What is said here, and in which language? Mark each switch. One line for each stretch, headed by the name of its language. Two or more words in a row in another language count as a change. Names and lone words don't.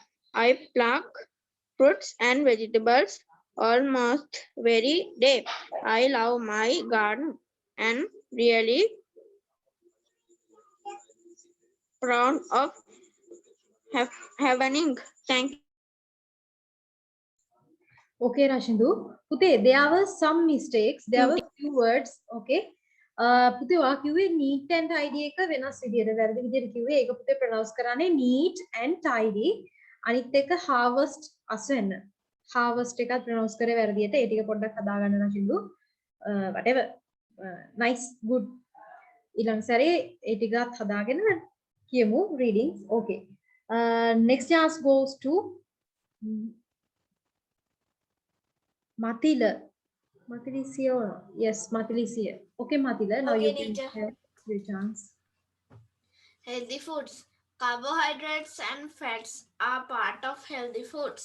English: I pluck fruits and vegetables almost every day. I love my garden and really proud of having. Thank you. Okay, Rashindu.
Sinhala: Pute,
English: there were some mistakes. There were few words. Okay. Pute,
Sinhala: ඔයා කිව්වේ
English: neat and tidy
Sinhala: එක වෙනස් විදියට වැරදි විදියට කිව්වේ. ඒක පුතේ pronounce කරන්නේ
English: neat and tidy.
Sinhala: අනිත් එක harvest අස්වෙන්න. Harvest එකත් pronounce කරේ වැරදියට. ඒ ටික පොඩ්ඩක් හදාගන්න රශිදු.
English: Whatever. Nice, good.
Sinhala: ඊළඟ සැරේ ඒ ටිකත් හදාගෙන කියමු readings. Okay.
English: Next chance goes to Matila. Matila is here. Yes, Matila is here. Okay, Matila, now Okay, you can teacher. have your chance. Healthy foods. Carbohydrates and fats are part of healthy foods.